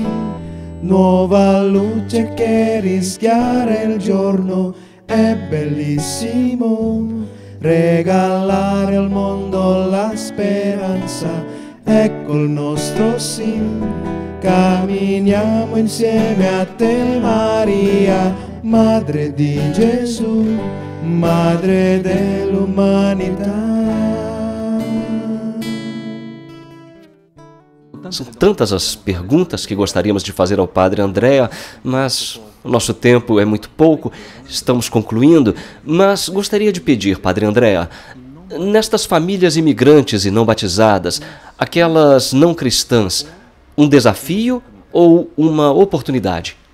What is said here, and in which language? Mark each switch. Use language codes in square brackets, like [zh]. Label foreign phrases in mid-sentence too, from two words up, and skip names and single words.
[it] Nuova luce che rischiara il giorno, è bellissimo regalare al mondo la speranza, ecco il nostro sì, camminiamo insieme a te Maria, Madre di Gesù, Madre dell'umanità. [pt] São tantas as perguntas que gostaríamos de fazer ao Padre Andrea, mas o nosso tempo é muito pouco, estamos concluindo, mas gostaria de pedir, Padre Andrea, nestas famílias imigrantes e não batizadas, aquelas não cristãs, um desafio ou uma oportunidade?